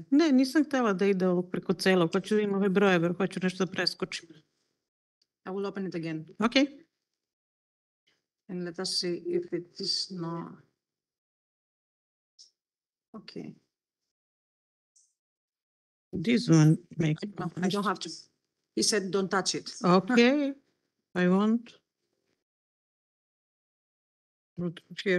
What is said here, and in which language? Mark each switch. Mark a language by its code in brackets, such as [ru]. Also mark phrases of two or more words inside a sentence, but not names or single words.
[sr] Ne, nisam htjela da ide ovog preko celog. Hoću da imam ove brojeve, hoću nešto da preskočim. [en] I will open it again Okay. and let us see if it is not. Okay. This one makes. No, I don't have to. He said, don't touch it. Okay, I want. Look here.